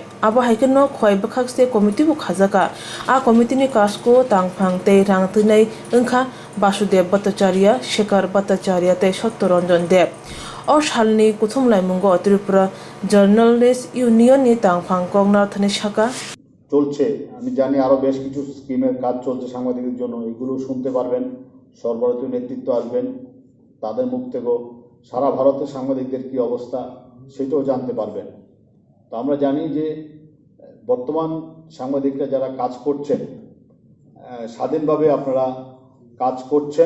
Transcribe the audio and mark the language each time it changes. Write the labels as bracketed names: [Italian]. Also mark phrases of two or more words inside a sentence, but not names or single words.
[Kok Borok] Abo haikeno Khowai Bakhakste committee bu khajaka a committee ni kasko tangphang tei rangtwinai wngkha Basudev Bhattacharya, Shekhar Bhattacharya tei Sottoranjan Dev. O salni Kuthumlaimungo Tripura Journalist Unionni tangphang kongnar thani saka [Bangla] চলছে। আমি জানি আরো বেশ কিছু স্কিমের কাজ চলছে সাংবাদিকদের জন্য, এগুলো শুনতে পারবেন। সর্বভারতীয় নেতৃত্ব আসবেন, তাদের মুখ থেকেও সারা ভারতের সাংবাদিকদের কি অবস্থা সেটাও জানতে পারবেন। তো আমরা জানি যে বর্তমান সাংবাদিকরা যারা কাজ করছেন স্বাধীনভাবে আপনারা কাজ করছেন।